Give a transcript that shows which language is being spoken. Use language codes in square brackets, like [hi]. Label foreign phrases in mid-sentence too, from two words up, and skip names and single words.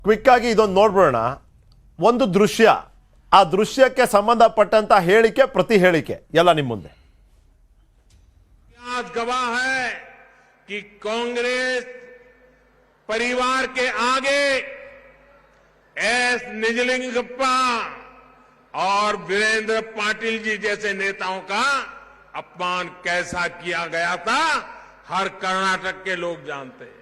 [kn] ಕ್ವಿಕ್ ಆಗಿ ಇದೊಂದು ನೋಡ್ಬಿಡೋಣ. ಒಂದು ದೃಶ್ಯ, ಆ ದೃಶ್ಯಕ್ಕೆ ಸಂಬಂಧಪಟ್ಟಂತ ಹೇಳಿಕೆ ಪ್ರತಿ ಹೇಳಿಕೆ ಎಲ್ಲ ನಿಮ್ಮ ಮುಂದೆ. [hi] गवाह है कि कांग्रेस परिवार के आगे एस निजलिंगप्पा और वीरेंद्र पाटिल जी जैसे नेताओं का अपमान कैसा किया गया था हर कर्नाटक के लोग जानते हैं.